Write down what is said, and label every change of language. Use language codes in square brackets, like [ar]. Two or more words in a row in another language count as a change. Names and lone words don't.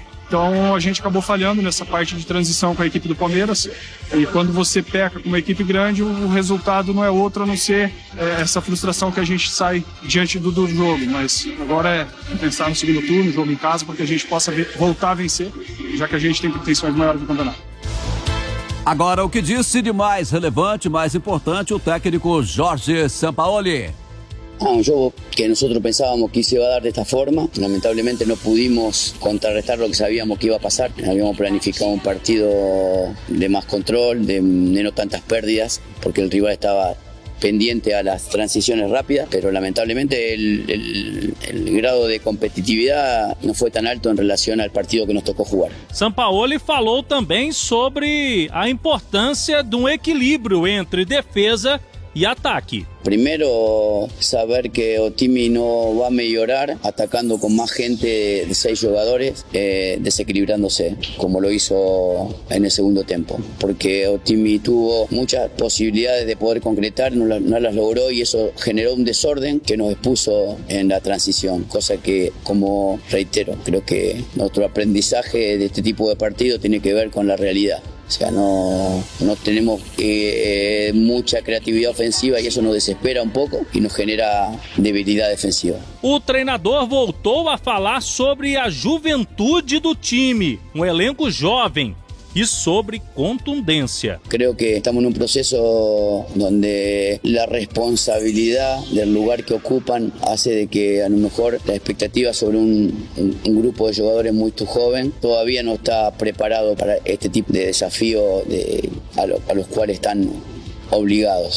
[pt] Então a gente acabou falhando nessa parte de transição com a equipe do Palmeiras, e quando você peca com uma equipe grande, o resultado não é outro a não ser essa frustração que a gente sai diante do jogo. Mas agora é pensar no segundo turno, jogo em casa, para que a gente possa voltar a vencer, já que a gente tem pretensões maiores no campeonato. Agora, o que disse de mais relevante, mais importante, o técnico Jorge Sampaoli. [es] Un juego que nosotros pensábamos que se iba a dar de esta forma. Lamentablemente no pudimos contrarrestar lo que sabíamos que iba a pasar. Habíamos planificado un partido de más control, de no tantas pérdidas, porque el rival estaba pendiente a las transiciones rápidas, pero lamentablemente el grado de competitividad no fue tan alto en relación al partido que nos tocó jugar. [pt] Sampaoli falou também sobre a importância de um equilíbrio entre defesa y ataque. [es] Primero, saber que Otimi no va a mejorar atacando con más gente de 6 jugadores, desequilibrándose, como lo hizo en el segundo tiempo. Porque Otimi tuvo muchas posibilidades de poder concretar, no las logró, y eso generó un desorden que nos expuso en la transición. Cosa que, como reitero, creo que nuestro aprendizaje de este tipo de partido tiene que ver con la realidad. O sea, no tenemos mucha creatividad ofensiva, y eso nos desespera [pt] um pouco e [es] nos genera [pt] debilidade defensiva. O treinador voltou a falar sobre a juventude do time, um elenco jovem, [es] y sobre contundencia. Creo que estamos en un proceso donde la responsabilidad del lugar que ocupan hace de que a lo mejor la expectativa sobre un grupo de jugadores muy joven todavía no está preparado para este tipo de desafío a los cuales están obligados.